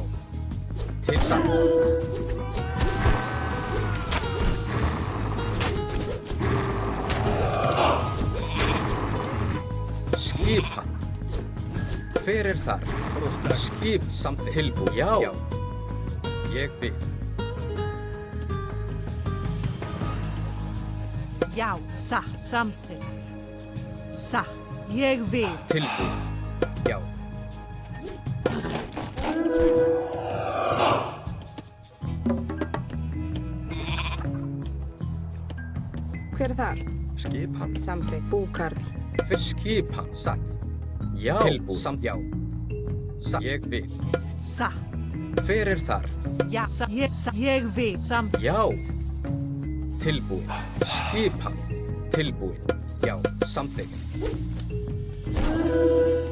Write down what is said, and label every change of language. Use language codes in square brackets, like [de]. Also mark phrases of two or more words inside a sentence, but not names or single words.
[is] Til satt. Skipan. Hver þar? Skip samþykkt. Tilbúin. Já. Ég vil. Já. Sa. Samþykkt. Sa. Jeg vil. Tilbúin. Já. Hver þar? Skipan. Samþykkt. Búkarl. Skipan. Satt. Já. Tilbúin. Samt. Já. Satt. Ég vil. Sa. Hver þar? Ja. Sa. Jeg vil. Sam. Já. Tilbúin. Skipan. Tilbúin. Já. Samþykkt.